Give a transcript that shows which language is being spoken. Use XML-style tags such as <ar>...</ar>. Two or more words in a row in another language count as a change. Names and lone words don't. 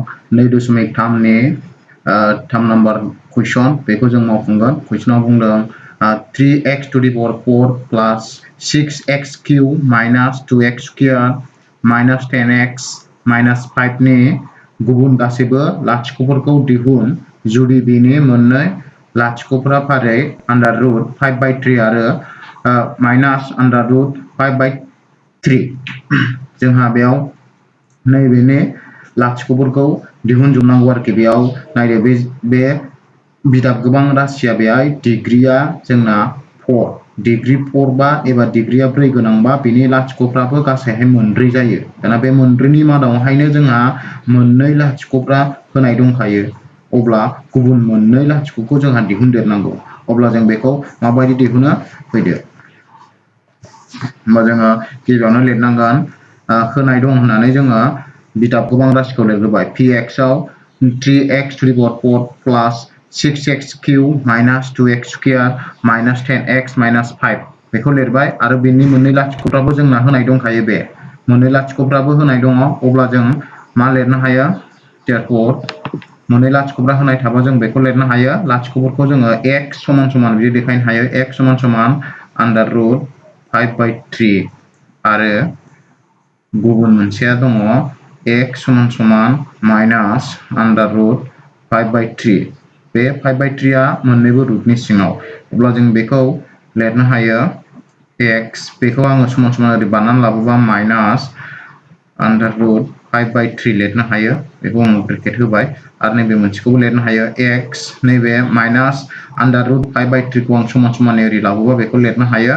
<brx>2.3 नि 3 नम्बर कुइसन बेखौ जों मावफुंगोन कुइसनाव बुंदों</brx> <en>3x to the power 4 plus 6x cube minus 2x square minus 10x minus 5</en> <brx>नि गुबुन गासैबो लाथिख'फोरखौ दिहुन जुदि बेनि मोननै लाथिख'फोरा फारियै</brx> <en>under root 5/3</en> <brx>आरो</brx> <en>minus under root</en> <brx>5/3 जोंहा बेयाव नैबेनि लाथिख'फोरखौ दिहुनजोबनांगौ आरोखि बेयाव नायदो बे बिदाब गोबां राशिया बेहाय डिग्रीया जोंना 4 डिग्री 4 बा एबा डिग्रीया 4 गोनांबा बेनि लाथिख'फ्राबो गासैहाय मोनब्रै जायो दाना बे मोनब्रैनि मादावहायनो जोंहा मोननै लाथिख'फ्रा होनाय दंखायो अब्ला गुबुन मोननै लाथिख'खौ जोंहा दिहुनदेरनांगौ अब्ला जों बेखौ माबायदि दिहुनो फैदो होमबा जोङो गिबियावनो लिरनांगोन होनाय दं होननानै जोङो बिदाब गोबां राशिखौ लिरग्रोबाय px आव</brx> <en>3x to the power 4 plus 6x cube minus 2x square minus 10x minus 5</en> <brx>बेखौ लिरबाय आरो बेनि मोननै लाथिख'फ्राबो जोंना होनाय दंखायो बे मोननै लाथिख'फ्राबो होनाय दङ अब्ला जों मा लिरनो हायो therefore मोननै लाथिख'फ्रा होनाय थाबा जों बेखौ लिरनो हायो लाथिख'फोरखौ जोङो x समान समान बिदि देखायनो हायो x समान समान</brx> <en>under root 5/3</en> <brx>आरो गुबुन मोनसेया दङ x समान समान</brx> <en>minus under root 5/3</en> <brx>बे 5/3 आ मोननैबो रुटनि सिङाव अब्ला जों बेखौ लिरनो हायो x बेखौ आङो समान समान ओरै बानायनानै लाबोबा</brx> <en>minus under root 5/3</en> <brx>लिरनो हायो बेखौ आं ब्रेकेट होबाय आरो नैबे मोनसेखौबो लिरनो हायो x नैबे</brx> <en>minus under root 5/3</en> <brx>खौ आं समान समान ओरै लाबोबा बेखौ लिरनो हायो</brx>